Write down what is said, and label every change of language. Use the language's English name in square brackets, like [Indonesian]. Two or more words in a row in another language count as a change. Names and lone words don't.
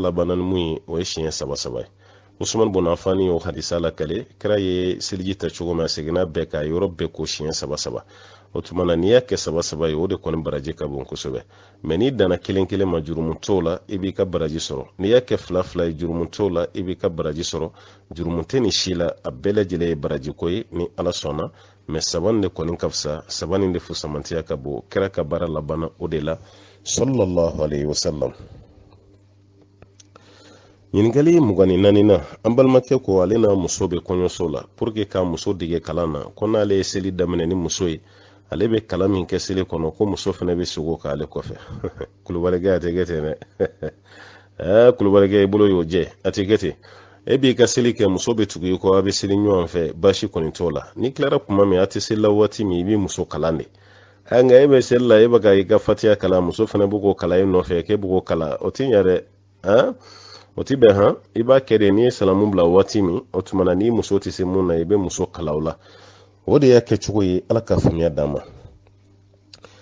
[Bambara] labanna ni mun ye o ye siɲɛ saba saba ye Usman bin Affan y'o hadisa la kale kira ye seliji ta cogo min a seginna bɛɛ ka yɔrɔ bɛɛ ko siɲɛ saba saba o tuma na n'i y'a kɛ saba saba ye o de kɔni baraji ka bon kosɛbɛ mɛ n'i danna kelen kelen ma jurumu t'o la i b'i ka baraji sɔrɔ n'i y'a kɛ fila fila ye jurumu t'o la i b'i ka baraji sɔrɔ jurumu tɛ ni si la a bɛɛ lajɛlen ye baraji ko ye ni ala sɔnna mɛ saba nin de kɔni ka fisa saba nin de fusamantiya ka bon kira ka baara labanna o de la [Arabic] صلى الله عليه وسلم [Bambara] ɲininkali 24 na an balimakɛ ko ale n'a muso bɛ kɔɲɔso la [French] pour que [Bambara] k'a muso dege kalan na ko n'ale ye seli daminɛ ni muso ye ale bɛ kalan min kɛ seli kɔnɔ ko muso fana bɛ sogo k'ale kɔfɛ kulubalikɛ a tɛ kɛ ten dɛ kulubalikɛ i bolo y'o jɛ a tɛ kɛ ten e b'i ka seli kɛ muso bɛ tugu i kɔ a bɛ seli ɲɔgɔn fɛ baasi kɔni t'o la ni tilara kuma min a tɛ seli la waati min i b'i muso kalan de nka e bɛ seli la e bɛ ka i ka fatiya kalan muso fana bɛ k'o kalan e nɔfɛ k'e bɛ k'o kalan o tɛ ɲɛ dɛ o ti bɛn han i b'a kɛ de n'i ye salamu bila waati min o tuma na n'i muso tɛ se mun na i bɛ muso kala o la o de y'a kɛ cogo ye ala ka faamuya d'an ma